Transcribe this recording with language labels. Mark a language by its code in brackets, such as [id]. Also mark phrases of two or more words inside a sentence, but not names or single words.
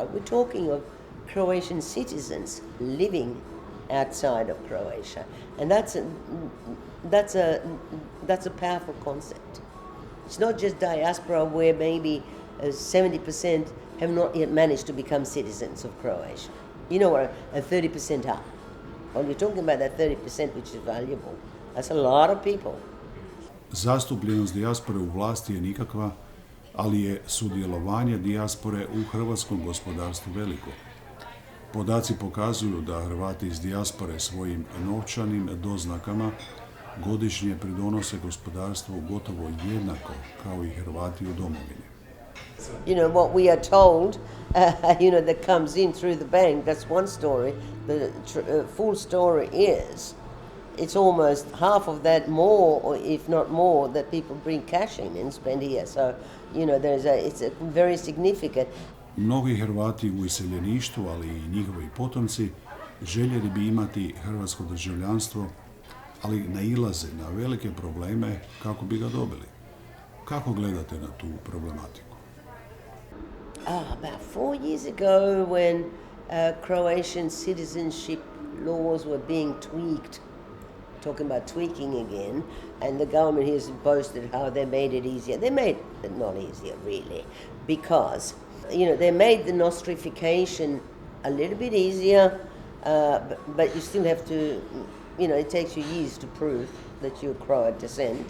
[en] We're talking of Croatian citizens living outside of Croatia, and that's a powerful concept. It's not just diaspora where maybe 70% have not yet managed to become citizens of Croatia. What 30% are. Well, you're talking about that 30% which is valuable. That's a lot of people. [hr] Zastupljenost dijaspore u vlasti je nikakva, ali je sudjelovanje dijaspore u hrvatskom gospodarstvu veliko. Podaci pokazuju da Hrvati iz dijaspore svojim novčanim doznakama godišnje pridonose gospodarstvu gotovo jednako kao i Hrvati u domovini. [en] What we are told, that comes in through the bank, that's one story. The full story is, it's almost half of that more, or if not more, that people bring cash in and spend here. So, it's a very significant. [hr] Mnogi Hrvati u iseljeništvu, ali i njihovi potomci, željeli bi imati hrvatsko državljanstvo, ali nailaze na velike probleme kako bi ga dobili. Kako gledate na tu problematiku? [en] About 4 years ago, when Croatian citizenship laws were being tweaked, talking about tweaking again, and the government here has boasted how they made it easier. They made it not easier, really, because, they made the nostrification a little bit easier, but you still have to, it takes you years to prove that you're Croat descent.